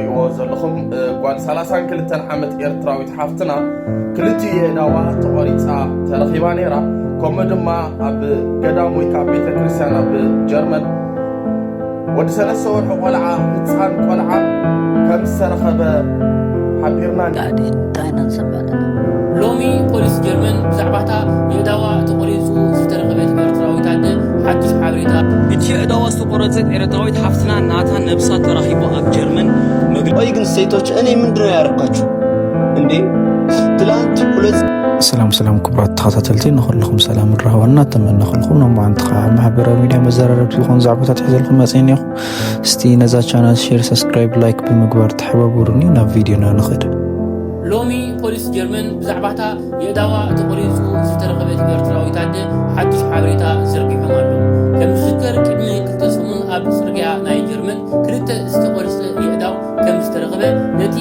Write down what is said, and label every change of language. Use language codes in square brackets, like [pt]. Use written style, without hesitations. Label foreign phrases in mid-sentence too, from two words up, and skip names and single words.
[ti] ዘለኹም ጓል 32 ዓመት ኤርትራዊት ሓፍትና ክልቲኡ የዳዋ ተቆሪፃ ተረኺባ ነይራ ከምኡ ድማ ኣብ ገዳም ወይ ከዓ ቤተ ክርስቲያን ኣብ ጀርመን ወዲ 3 ወርሒ ቆልዓ ህፃን ቆልዓ ከም ዝተረኸበ ሓቢርና ሎሚ ፖሊስ ጀርመን ብዛዕባታ የዳዋ ተቆሪፁ ዝተረኸበት ኤርትራዊት ኣደ ሓድሽ ሓበሬታ እቲ የዳዋ ዝተቆረፀት ኤርትራዊት ሓፍትና ናታ ነብሳ ተራኺቡ ኣብ ጀርመን [am] ቆይ ግን ሴቶች እኔ ምንድነው ያረኳችሁ እንዴ? ትላንት ሁለት [ti] ሰላም ክቡራት ተኸታተልቲ ንኹልኩም ሰላም ረህዋና ተመነኹልኩም ነው ማንተ ማህበራዊ ሚዲያ መዘራረብ ይኹን ዛዕባታት ሒዘልኩም መጽን ይኹ እስቲ ነዛ ቻናል [en] share subscribe like [ti] ብምግባር ተሓባብሩኒ ናብ ቪድዮና ንኸድ ሎሚ ፖሊስ ጀርመን ብዛዕባታ የዳዋ ተቆሪፁ ዝተረኸበት ኤርትራዊት ኣደ ሓድሽ ሓበሬታ ዘርጊሖም ኣለዉ ከም ዝዝከር ቅድሚ 2 ሰሙን ኣብ ፅርግያ ናይ ጀርመን ክልተ ዝተቆረፀ የዳው ከም ዝተረኸበ ነቲ